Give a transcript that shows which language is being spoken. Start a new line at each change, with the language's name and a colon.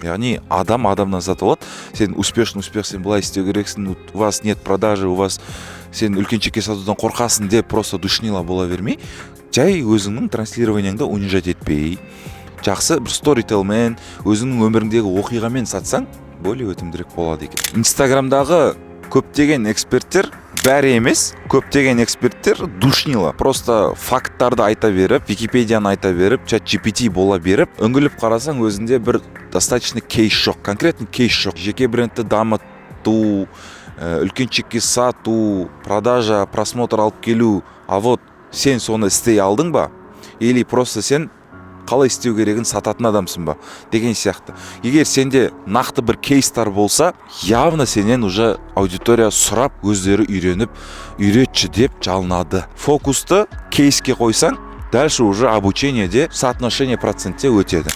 Kazakh: Яғни адамнан сатып алады. Сен успех, сен былай істеу керексің,
Russian: у вас нет продажи,
Kazakh: у вас сен үлкен чекке сатудан қорқасың деп просто душнила бола бермей, жай өзіңнің транслированияңды унижать етпей, жақсы бір сторителмен, өзіңнің өміріңдегі оқиғамен сатсаң, более өтімдірек болады екен. Инстаграмдағы көптеген эксперттер, бәрі емес, көптеген эксперттер душнила. Просто факттарды айта беріп, Википедияны айта беріп, чат GPT бола беріп, үңгіліп қарасаң өзінде бір достаточно кейс жоқ, конкретно кейс жоқ. Жеке брендті дамыту, үлкен чекке сату, продажа, просмотр алып келу, а вот сен соны істей алдың ба? Или просто сен қалай істеу керегін сататын адамсың ба? Деген сияқты. Егер сенде нақты бір кейстар болса, явно сенен уже аудитория сұрап, өздері үйреніп, үйретші деп жалынады. Фокусты кейске қойсаң, дальше уже обучениеде соотношение процентте өтеді.